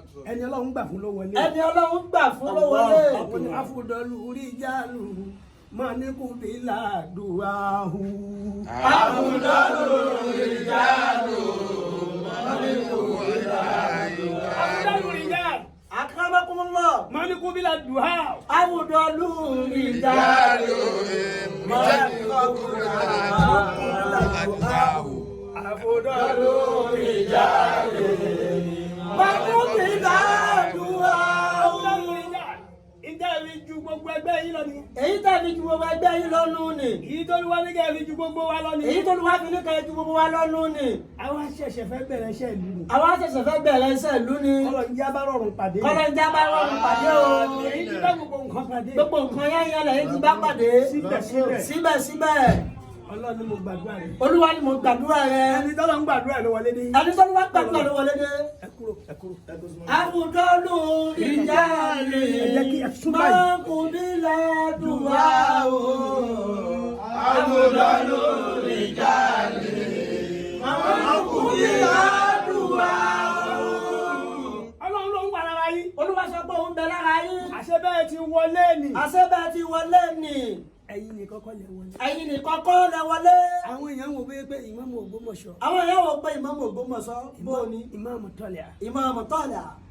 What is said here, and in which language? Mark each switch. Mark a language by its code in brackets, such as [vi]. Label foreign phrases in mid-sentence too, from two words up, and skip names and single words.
[yo] Ẹni Ọlọ́run gbà fún ló wọlé. Ẹni Ọlọ́run gbà fún ló wọlé. Àwọn ni [ar] أفضل الرجال من قبل دعاؤه. أفضل الرجال من قبل أفضل الرجال. Akramakumullah. من قبل دعاؤه. أفضل الرجال من قبل أفضل الرجال. [yo] Bàbá mi dá dùn wá. Ǹjẹ́ ẹ fi ju gbogbo ẹgbẹ́ yín lọ ni? Èyí tẹ́ fi ju gbogbo ẹgbẹ́ yín lọ nù ni. Èyí tó Olúwa ní kẹ́ ẹ fi ju gbogbo wa lọ ni. Èyí tó Olúwa fi ní kẹ́ ẹ ju gbogbo wa lọ nù ni. Àwa ṣẹ̀ṣẹ̀ fẹ́ bẹ̀rẹ̀ iṣẹ́ ìlú ni. Àwa ṣẹ̀ṣẹ̀ fẹ́ bẹ̀rẹ̀ iṣẹ́ ìlú ni. Ọlọ́run jẹ́ a bá rọrùn pàdé. Ọlọ́run jẹ́ a bá rọrùn pàdé o. Èyí ti bá gbogbo nǹkan pàdé. Gbogbo nǹkan yẹn yẹn lẹ́yìn ti bá pàdé. Síbẹ̀síbẹ̀. Síbẹ̀síbẹ̀. Ọlọ́run ni mo gbàdúrà rẹ. Olúwa ni mo gbàdúrà rẹ. Ẹni tọ́lọ́run gbàdúrà ló wọlé dé. Ẹni tọ́lọ́run bá gbàdúrà ló wọlé dé. Ẹ kúrò, ẹ kúrò, ẹ kúrò. [ar] أفضل الرجال [yo] Ẹ jẹ́ kí ẹ sún báyìí. [ar] من قبل دعاؤه. أفضل الرجال من قبل دعاؤه. [yo] Ọlọ́run ló ń wà lára yín. Olúwa sọ pé òun bẹ lára yín. Àṣẹ bẹ́ẹ̀ ti wọlé ni. Àṣẹ bẹ́ẹ̀ ti wọlé ni. Ẹ̀yin nìkan kọ́ lẹ wọlé. Ẹ̀yin nìkan kọ́ lẹ wọlé. Àwọn èèyàn wò bóyá pé Ìmáàmù Ògbómọ̀ṣọ́. Àwọn èèyàn wò pé Ìmáàmù Ògbómọ̀ṣọ́, bó o ní? Ìmáàmù Tọ́lá. Ìmáàmù Tọ́lá.